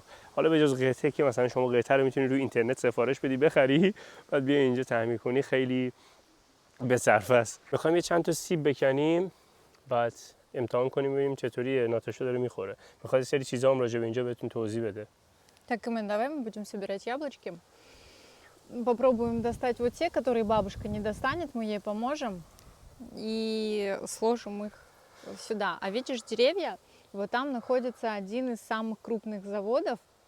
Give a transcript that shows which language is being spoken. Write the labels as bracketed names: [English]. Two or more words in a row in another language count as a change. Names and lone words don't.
[Persian] حالا به جز قطعه که مثلا شما قطعه رو میتونی روی اینترنت سفارش بدی بخری، بعد بیا اینجا تعمیر کنی، خیلی به صرفه است. میخوایم یه چند تا سیب بکنیم بعد امتحان کنیم ببینیم چطوریه. ناتاشا داره میخوره. میخواد سری چیزا هم راجع به اینجا بهتون توضیح بده. [Russian] Так, Имен, давай мы будем собирать яблочки. Попробуем достать вот те, которые бабушка не достанет, мы ей поможем и сложим их сюда. А видишь деревья? Вот там находится один из самых крупных заводов.